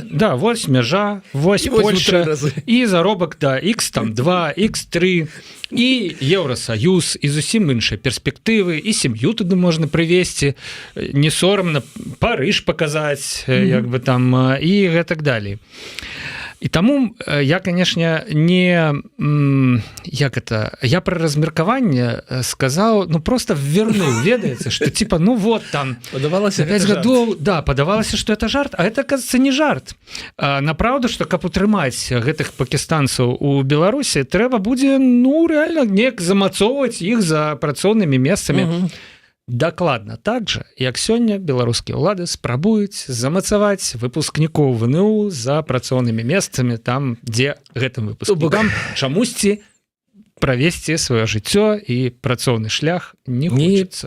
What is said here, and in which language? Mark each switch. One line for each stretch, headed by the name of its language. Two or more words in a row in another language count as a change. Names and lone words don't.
Belarusian: Да, вось межа, вось Польша, і заробак, да, X2, X3, і Еўросаюз, і зусім іншыя перспектывы, і сям'ю туды можна прывезці, не сорамна, Парыж паказаць, як бы там, і гэтак далей. І таму я, канешне, я пра размеркаванне сказаў, просто вернуў, ведаеце, што типа, вот там падавалася 5 гадоў, да, падавалася, што это жарт,
Russian: а это, кажется,
Belarusian: не жарт. Направду, што каб утрымаць гэтых пакістанцаў у Беларусі, трэба будзе, рэальна, неяк замацоўваць іх за працоўнымі месцамі. Дакладна так жа, як сёння беларускія ўлады спрабуюць замацаваць выпускнікоў ВНУ за працоўнымі месцамі там, дзе гэтым выпускнікам чамусьці правесці сваё жыццё і працоўны шлях не хочацца.